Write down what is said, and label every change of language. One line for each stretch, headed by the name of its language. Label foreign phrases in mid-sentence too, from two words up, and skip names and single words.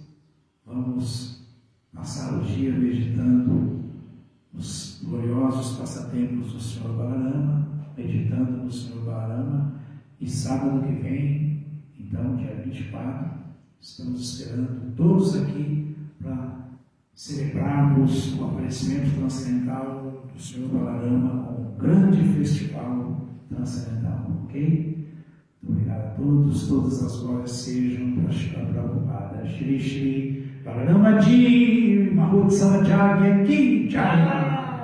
Portuguese: Vamos passar o dia meditando nos gloriosos passatempos do Senhor Balarama, meditando no Senhor Balarama, e sábado que vem, então, dia 24, estamos esperando todos aqui para celebrarmos o aparecimento transcendental do Senhor Balarama com um grande festival transcendental, ok? Muito obrigado a todos, todas as glórias sejam para Shri Prabhupada, Shri Shri Balarama Ji,
Hindi: महोत्सव जग्य की जय.